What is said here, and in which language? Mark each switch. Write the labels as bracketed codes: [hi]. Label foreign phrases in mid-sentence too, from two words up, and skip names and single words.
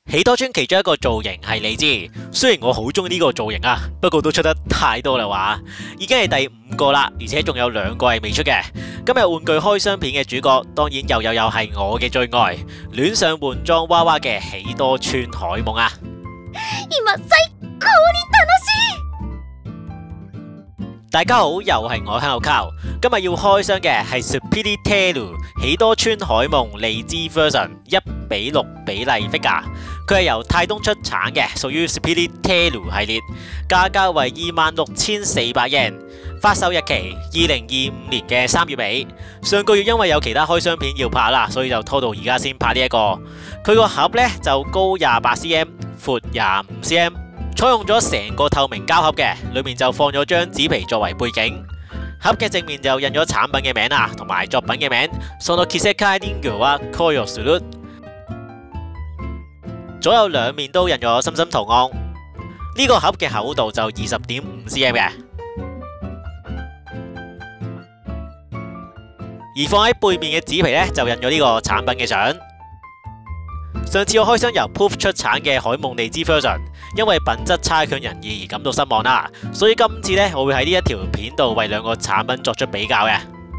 [yue] 喜多川其中一個造型係利茲，雖然我好中意呢個造型啊，不過都出得太多啦話，已經係第5個啦，而且仲有2個係未出嘅。今日玩具開箱片嘅主角，當然又係我嘅最愛，戀上換裝娃娃嘅喜多川海夢啊！ [ja] 今最高に楽しい。 [yue] 大家好，又係我香口靠，今日要開箱嘅係 Speedy Tail 喜多川海夢利茲 version 1:6比例 figure， 佢係由泰東出產嘅，屬於 Speedy Tail 系列，價格為26,400 yen， 發售日期2025年嘅3月尾。上個月因為有其他開箱片要拍啦，所以就拖到而家先拍呢一個。佢個盒呢就高28cm， 闊25cm。採用咗成個透明膠盒嘅，裏面就放咗張紙皮作為背景。盒嘅正面就印咗產品嘅名啊，同埋作品嘅名。 [ja] その奇跡人形は恋をする。 [yue] 左右兩面都印咗心心圖案。呢個盒嘅厚度就20.5cm 嘅。而放喺背面嘅紙皮呢，就印咗呢個產品嘅相。上次我開箱由 Poof 出產嘅海夢利茲 version， 因為品質差強人意而感到失望啦，所以今次呢，我會喺呢一條片度為兩個產品作出比較嘅。